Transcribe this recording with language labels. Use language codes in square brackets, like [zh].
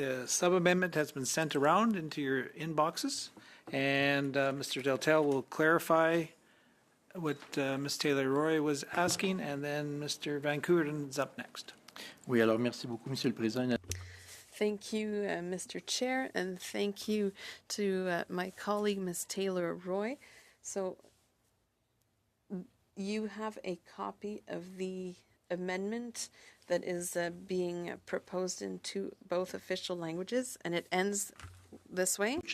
[en] sub-amendment has been sent around into your inboxes, and Mr. Deltel will clarify what Ms. Taylor-Roy was asking, and then Mr. Van Koerden is up next. [fr] Oui, alors merci beaucoup, Monsieur le Président. [en] Thank you, Mr. Chair, and thank you to my colleague, Ms. Taylor-Roy. So you have a copy of the amendment that is being proposed into both official languages, and it ends this way.